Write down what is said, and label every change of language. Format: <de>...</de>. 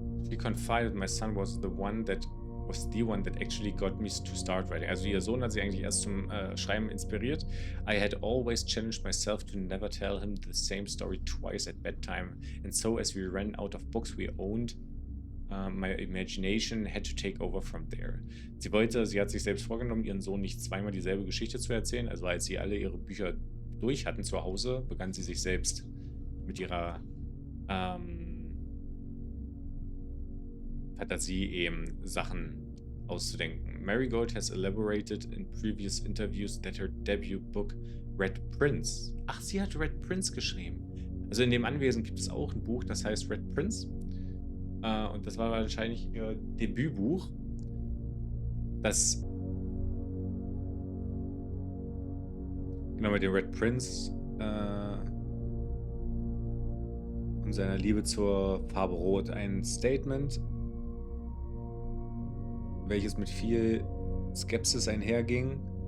<en>She confided my son was the one that actually got me to start writing.</en> <de>Also ihr Sohn hat sie eigentlich erst zum Schreiben inspiriert.</de> <en>I had always challenged myself to never tell him the same story twice at bedtime. And so as we ran out of books we owned, my imagination had to take over from there.</en> <de>Sie hat sich selbst vorgenommen, ihren Sohn nicht zweimal dieselbe Geschichte zu erzählen. Also als sie alle ihre Bücher durch hatten zu Hause, begann sie sich selbst mit ihrer Fantasie eben Sachen auszudenken.</de> <en>Marigold has elaborated in previous interviews that her debut book Red Prince.</en> <de>Ach, sie hat Red Prince geschrieben. Also in dem Anwesen gibt es auch ein Buch, das heißt Red Prince. Und das war wahrscheinlich ihr Debütbuch. Das genau mit dem Red Prince und seiner Liebe zur Farbe Rot ein Statement, welches mit viel Skepsis einherging.</de>